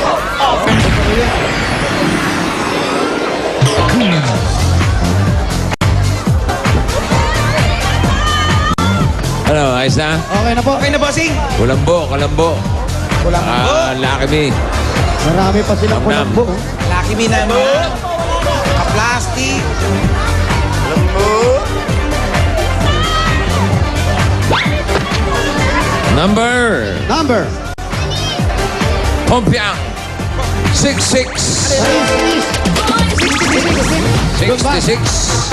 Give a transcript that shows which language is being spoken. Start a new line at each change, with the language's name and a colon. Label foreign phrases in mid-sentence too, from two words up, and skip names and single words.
Filipino: Ano, ayos na? Okay na po. Okay na, bossing. Kulambo. Lucky Me. Marami pa silang Nam-Nam. kulambo. Lucky me na mo. Ka-plastic. Number. Pompiang. 66. 66.